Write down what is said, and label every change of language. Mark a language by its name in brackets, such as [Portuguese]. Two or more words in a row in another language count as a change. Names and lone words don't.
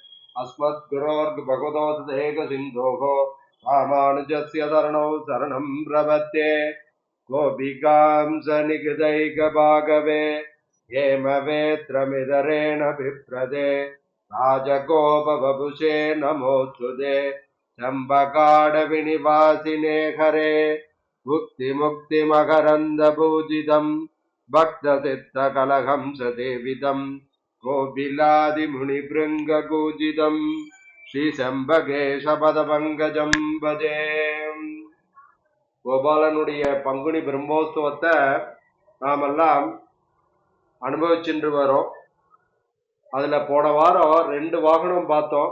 [Sanskrit] अस्मद्गुरोर्भगवतोऽदेकसिन्धोः रामानुजस्य शरणौ शरणं प्रपद्ये गोपिकां सनिगदैकभागवे हेमवेत्रमिदरेण बिभ्रदे राजगोपवपुषे नमोऽस्तुते चम्पकाडविनिवासिने हरे भुक्तिमुक्तिमकरन्दपूजितं भक्तचित्तकलहंससेवितं गोपिलादिमुनिभृङ्गकूजितं श्रीचम्पकेशपदपङ्कजं भजे. [Tamil] கோபாலனுடைய பங்குனி பிரம்மோத்சவத்தை நாமெல்லாம் அனுபவிச்சுட்டு வரோம். அதுல போன வாரம் 2 வாகனம் பார்த்தோம்.